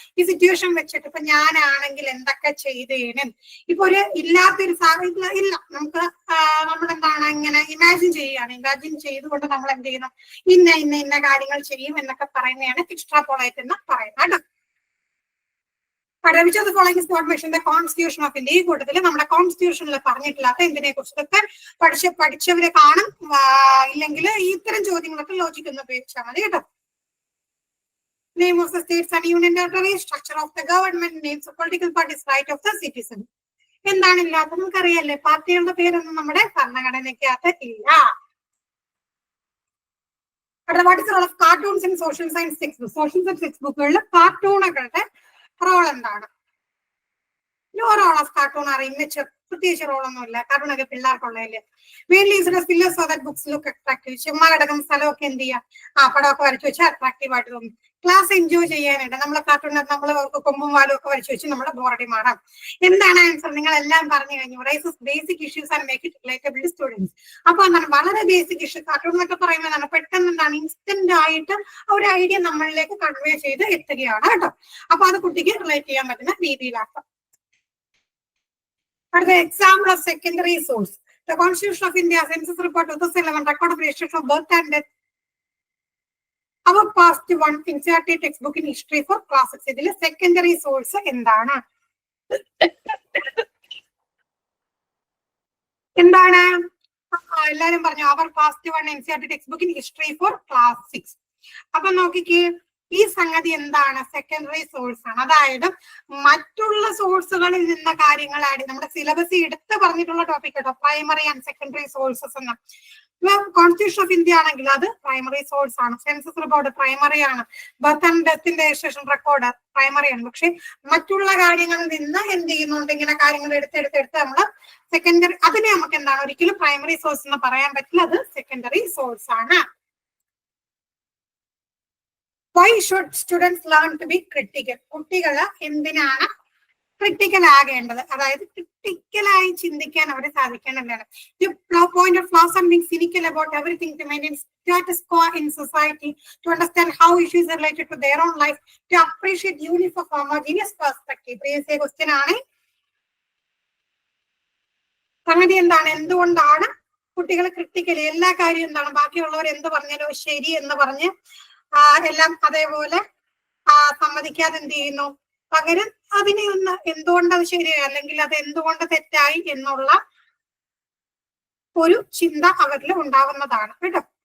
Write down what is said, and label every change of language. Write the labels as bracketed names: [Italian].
[Malayalam] ഈ സിറ്റുവേഷൻ വെച്ചിട്ട് ഇപ്പൊ ഞാനാണെങ്കിൽ എന്തൊക്കെ ചെയ്തേനും. ഇപ്പൊ ഒരു ഇല്ലാത്തൊരു സാഹചര്യം ഇല്ല, നമുക്ക് നമ്മളെന്താണ് ഇങ്ങനെ ഇമാജിൻ ചെയ്യുകയാണ്. ഇമാജിൻ ചെയ്തുകൊണ്ട് നമ്മൾ എന്ത് ചെയ്യുന്നു? ഇന്ന കാര്യങ്ങൾ ചെയ്യും എന്നൊക്കെ പറയുന്നതാണ് എക്സ്ട്രാപോളേറ്റ് എന്ന് പറയുന്നത്. [English] Which of the following is not mentioned in the Constitution of India? [Malayalam] ഈ കൂട്ടത്തിൽ നമ്മുടെ കോൺസ്റ്റിറ്റ്യൂഷനിൽ പറഞ്ഞിട്ടില്ലാത്ത എന്തിനെ കുറിച്ചൊക്കെ പഠിച്ചവരെ കാണും. ഇല്ലെങ്കിൽ ഇത്തരം ചോദ്യങ്ങളൊക്കെ ലോജിക് എന്ന് ഉപയോഗിച്ചാൽ മതി കേട്ടോ. [English] Name of the states and union territories, structure of the government, names of political parties, right of the citizen. [Malayalam] എന്താണ് ഇല്ലാത്തത്? നമുക്കറിയാല്ലേ, പാർട്ടികളുടെ പേരൊന്നും നമ്മുടെ ഭരണഘടനയ്ക്കകത്ത് ഇല്ല. [English] What is the role of cartoons in social science textbooks? [Malayalam] Social science textbookകളിൽ കാർട്ടൂണുകളുടെ role എന്താണ്? [English] No role of cartoon are immature. [Malayalam] പ്രത്യേകിച്ച് റോളൊന്നുമില്ല. കാർട്ടൂണൊക്കെ പിള്ളേർക്കുള്ളതല്ലേ. [English] Mainly fillers so that books look attractive. [Malayalam] ചുമ്മാ കിടക്കുന്ന സ്ഥലമൊക്കെ എന്ത് ചെയ്യുക? പടമൊക്കെ വരച്ചു വെച്ചാൽ അട്രാക്റ്റീവ് ആയിട്ട് തോന്നും. ക്ലാസ് എൻജോയ് ചെയ്യാനായിട്ട് നമ്മളെ കാർട്ടൂണിനകത്ത് നമ്മൾ കൊമ്പും വാലും ഒക്കെ വരച്ചു വെച്ച് നമ്മുടെ ബോറടി മാറാം. എന്താണ് ആൻസർ? നിങ്ങൾ എല്ലാം പറഞ്ഞു കഴിഞ്ഞു. [English] Raises basic issues and make it relatable to students. [Malayalam] അപ്പൊ എന്താണ്? വളരെ ബേസിക് ഇഷ്യൂ. കാർട്ടൂൺ എന്നൊക്കെ പറയുന്നതാണ് പെട്ടെന്ന് എന്താണ് ഇൻസ്റ്റന്റ് ആയിട്ട് ഒരു ഐഡിയ നമ്മളിലേക്ക് കൺവേ ചെയ്ത് എത്തുകയാണ് കേട്ടോ. അപ്പൊ അത് കുട്ടിക്ക് റിലേറ്റ് ചെയ്യാൻ പറ്റുന്ന രീതിയിലാക്കാം. [English] For the example of secondary source, the Constitution of India, Census Report 2011, record of registration of birth and death. Our past one NCERT textbook in history for class 6. [Malayalam] ഇതിലെ secondary source എന്താണ്? എന്താണ്? എല്ലാരും പറഞ്ഞു അവർ [English] past one NCERT textbook in history for class 6. [Malayalam] അപ്പൊ നോക്കിക്കേ, ഈ സംഗതി എന്താണ്? സെക്കൻഡറി സോഴ്സ് ആണ്. അതായത് മറ്റുള്ള സോഴ്സുകളിൽ നിന്ന കാര്യങ്ങൾ ആഡ്. നമ്മുടെ സിലബസ് എടുത്ത് പറഞ്ഞിട്ടുള്ള ടോപ്പിക് കേട്ടോ, പ്രൈമറി ആൻഡ് സെക്കൻഡറി സോഴ്സസ് എന്ന്. കോൺസ്റ്റിറ്റ്യൂഷൻ ഓഫ് ഇന്ത്യ ആണെങ്കിൽ അത് പ്രൈമറി സോഴ്സ് ആണ്. സെൻസസ് റിപ്പോർട്ട് പ്രൈമറി ആണ്. Birth and ഡെത്തിന്റെ registration record primary ആണ്. പക്ഷെ മറ്റുള്ള കാര്യങ്ങളിൽ നിന്ന് എന്ത് ചെയ്യുന്നുണ്ട്? ഇങ്ങനെ കാര്യങ്ങൾ എടുത്തെടുത്ത് നമ്മൾ സെക്കൻഡറി, അതിനെ നമുക്ക് എന്താണ് ഒരിക്കലും പ്രൈമറി സോഴ്സ് എന്ന് പറയാൻ പറ്റില്ല. അത് സെക്കൻഡറി സോഴ്സ് ആണ്. [English] Why should students learn to be critical? [Malayalam] കുട്ടികൾ എന്തിനാണ് ക്രിട്ടിക്കൽ ആകേണ്ടത്? അതായത് ക്രിട്ടിക്കലായി ചിന്തിക്കാൻ അവരെ സാധിക്കേണ്ടതാണ്. [English] Point of flaws and being cynical about everything to maintain status quo in society, to understand how issues are related to their own life, to appreciate uniform homogeneous perspective. Previous question [Malayalam] ആണ്. സംഗതി എന്താണ്? എന്തുകൊണ്ടാണ് കുട്ടികൾ critically എല്ലാ കാര്യവും എന്താണ് ബാക്കിയുള്ളവർ എന്ത് പറഞ്ഞാലോ ശരി എന്ന് പറഞ്ഞ് എല്ലാം അതേപോലെ സമ്മതിക്കാതെ എന്ത് ചെയ്യുന്നു? പകരം അതിനെ ഒന്ന് എന്തുകൊണ്ടത് ശരിയായി അല്ലെങ്കിൽ അത് എന്തുകൊണ്ട് തെറ്റായി എന്നുള്ള ഒരു ചിന്ത അവരിൽ ഉണ്ടാവുന്നതാണ് കേട്ടോ.